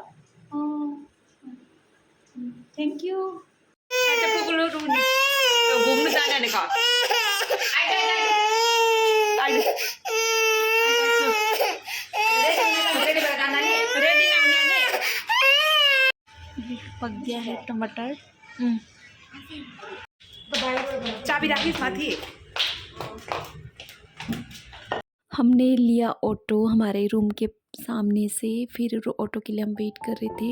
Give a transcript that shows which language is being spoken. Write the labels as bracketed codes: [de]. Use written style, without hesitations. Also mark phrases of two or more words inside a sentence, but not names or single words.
[en] Thank you. [ne] पुग्नु घुम्नु जाने भनेको रेडी नहुने [hi] पक गया है टमाटर। [ne] चाबी राखिस् माथि। [hi] हमने लिया ऑटो हमारे रूम के सामने से, फिर ऑटो के लिए हम वेट कर रहे थे।